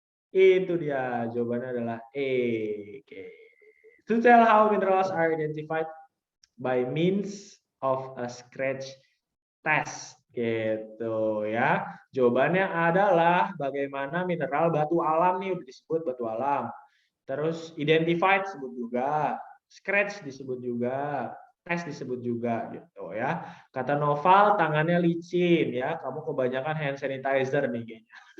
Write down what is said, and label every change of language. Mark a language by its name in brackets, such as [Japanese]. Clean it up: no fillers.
[Indonesian] Itu dia, jawabannya adalah E. Oke. [English] To tell how minerals are identified by means of a scratch test. [Indonesian] Gitu ya. Jawabannya adalah bagaimana mineral batu alam nih udah disebut batu alam. Terus identified disebut juga, scratch disebut juga, tes disebut juga gitu ya. Kata Noval tangannya licin ya, kamu kebanyakan hand sanitizer nih kayaknya.